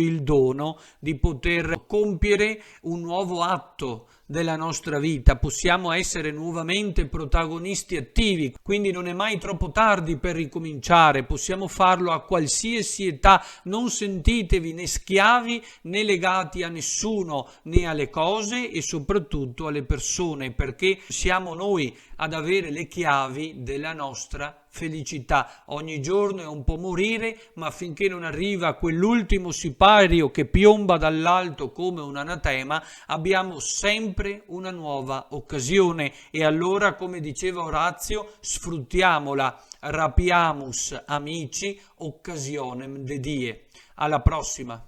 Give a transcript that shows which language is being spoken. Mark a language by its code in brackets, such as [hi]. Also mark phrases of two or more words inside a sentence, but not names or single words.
[it] il dono di poter compiere un nuovo atto della nostra vita, possiamo essere nuovamente protagonisti attivi, quindi non è mai troppo tardi per ricominciare, possiamo farlo a qualsiasi età, non sentitevi né schiavi né legati a nessuno, né alle cose e soprattutto alle persone, perché siamo noi ad avere le chiavi della nostra felicità. Ogni giorno è un po' morire, ma finché non arriva quell'ultimo sipario che piomba dall'alto come un anatema, abbiamo sempre una nuova occasione e allora, come diceva Orazio, [la] sfruttiamola, rapiamus amici occasionem de die. [it] Alla prossima!